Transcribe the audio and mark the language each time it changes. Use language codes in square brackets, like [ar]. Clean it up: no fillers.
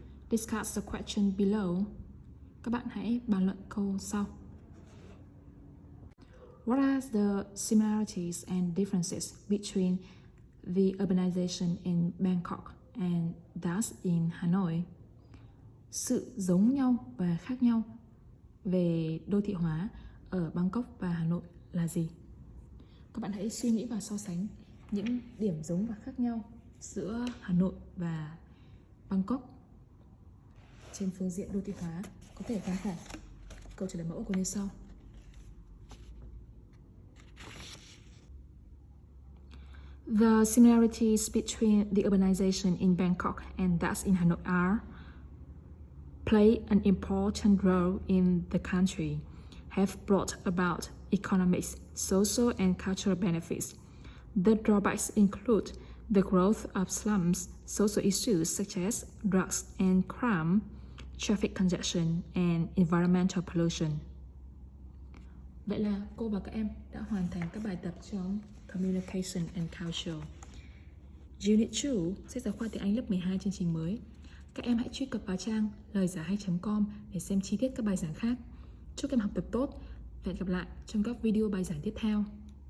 [en] Discuss the question below. [vi] Các bạn hãy bàn luận câu sau. [en] What are the similarities and differences between the urbanization in Bangkok and that in Hanoi? [vi] Sự giống nhau và khác nhau về đô thị hóa ở Bangkok và Hà Nội là gì? Các bạn hãy suy nghĩ và so sánh những điểm giống và khác nhau giữa Hà Nội và Bangkok trên phương diện đô thị hóa. Có thể tham khảo câu trả lời mẫu của như sau. [en] The similarities between the urbanization in Bangkok and that in Hanoi are play an important role in the country, have brought about economic, social and cultural benefits. The drawbacks include the growth of slums, social issues such as drugs and crime, traffic congestion and environmental pollution. [vi] Vậy là cô và các em đã hoàn thành các bài tập trong Communication and Culture. Unit 2, sách giáo khoa tiếng Anh lớp 12 chương trình mới. Các em hãy truy cập vào trang loigiaihay.com để xem chi tiết các bài giảng khác. Chúc các em học tập tốt và hẹn gặp lại trong các video bài giảng tiếp theo.